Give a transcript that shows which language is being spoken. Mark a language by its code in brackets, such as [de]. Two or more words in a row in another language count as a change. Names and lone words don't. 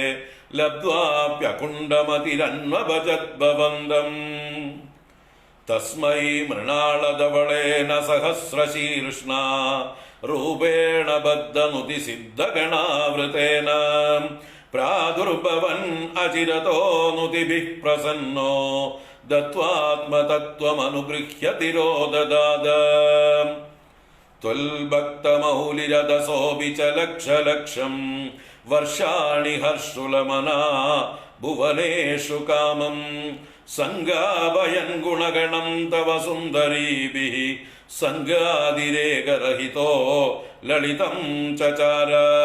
[sa] लब्ध्वाप्यकुण्डमतिरन्वभजद्भवन्दम् तस्मै मृणालधवलेन सहस्रशीर्ष्णा रूपेण बद्धनुति सिद्धगणावृतेन प्रादुर्भवन् अचिरतो नुतिभिः प्रसन्नो ദത്വാത്മതത്വമനുഗൃഹ്യ തിരോദദാത ത്വൽഭക്തമൗലിരതസോऽപി ച ലക്ഷലക്ഷം വർഷാണി ഹർഷുലമനാ ഭുവനേഷു കാമം സംഗാപയൻ ഗുണഗണം തവ സുന്ദരീഭിഃ സംഗാതിരേകരഹിതോ ലളിതം ചചാര